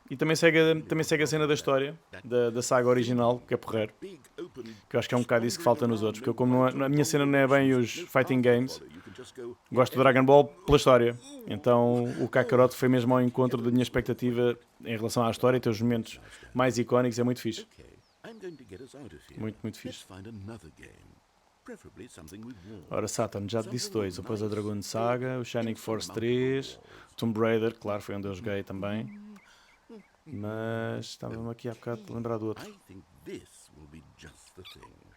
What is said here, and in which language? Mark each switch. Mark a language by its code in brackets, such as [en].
[pt] E também segue a cena da história, da saga original, que é porreiro. [en] big open [pt] Que eu acho que é um bocado isso que falta nos outros. Porque eu, como a minha cena não é bem os fighting games, [en] you can just go. [pt] gosto do Dragon Ball pela história. Então o Kakarot foi mesmo ao encontro da minha expectativa em relação à história e tem os momentos mais icónicos. É muito fixe. [en] Okay, I'm going to get us out of here. [pt] Muito [en] Let's [pt] fixe. [en] find another game, preferably something with war. [pt] Ora, Saturn, já te disse 2. O Panzer Dragoon Saga, o Shining Force 3, Tomb Raider, claro, foi onde eu joguei também. Mas estava-me aqui há bocado a lembrar do outro. [en] I think this will be just the thing.